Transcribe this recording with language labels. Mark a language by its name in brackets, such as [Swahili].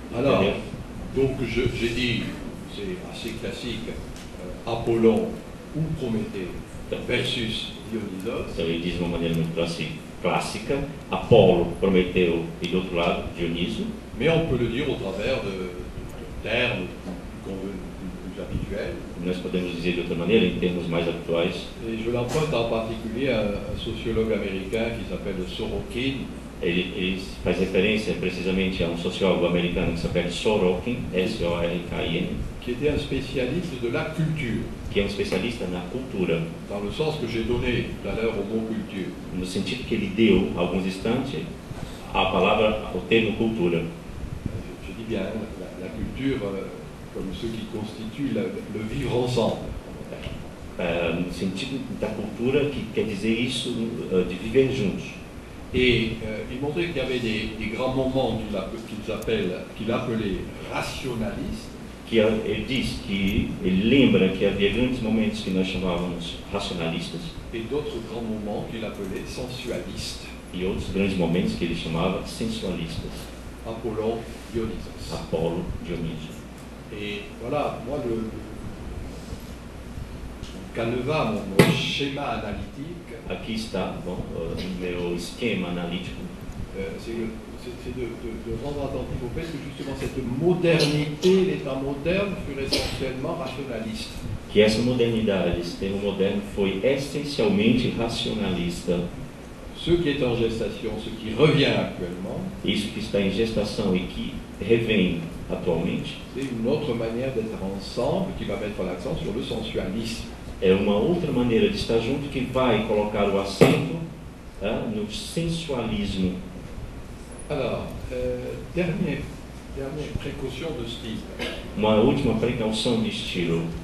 [French] Alors, [Portuguese] Entendeu? [French] donc j'ai dit, c'est assez classique, Apollon ou Prométhée versus Dionysos, [Portuguese] Então ele diz de uma maneira muito clássica, Apolo, Prometeu e do outro lado, Dioniso. [French] mais on peut le dire au travers de termes plus habituels. [Portuguese] Nós podemos dizer de outra maneira, em termos mais atuais. [French] Et je l'emprunte en particulier à un sociologue américain qui s'appelle Sorokin, [Portuguese] Ele faz referência precisamente a um sociólogo americano que se chama Sorokin, S-O-R-K-I-N, [French] qui était un spécialiste de la culture, [Portuguese] que é um especialista na cultura, [French] dans le sens que j'ai donné tout à l'heure au mot culture. [Portuguese] no sentido que ele deu, há alguns instantes, a palavra, o termo cultura. [French] Je dis bien la culture comme ce qui constitue le vivre ensemble. [Portuguese] No sentido da cultura, que quer dizer isso, de viver juntos. [French] Et il montrait qu'il y avait des grands moments qu'il appelait rationalistes, [Portuguese] Que ele diz que ele lembra que havia grandes momentos que nós chamávamos racionalistas [French] et d'autres grands moments qu'il appelait sensualistes. [Portuguese] e outros grandes momentos que ele chamava sensualistas. [French] Apollon, Dionysos. [Portuguese] Apolo, Dionísio. [French] Et voilà, moi, le Caneva, mon schéma analytique, [Portuguese] Aqui está, bom, o meu esquema analítico. [French] c'est de rendre attentif au fait que justement cette modernité, l'État moderne, fut essentiellement rationaliste. [Portuguese] Que essa modernidade, esse termo moderno, foi essencialmente racionalista. [French] Ce qui est en gestation, ce qui revient actuellement, [Portuguese] Isso que está em gestação e que revém atualmente [French] c'est une autre manière d'être ensemble qui va mettre l'accent sur le sensualisme. [Portuguese] é uma outra maneira de estar junto que vai colocar o acento no sensualismo. [French] Alors, dernière précaution de style. [Portuguese] Uma última precaução de estilo.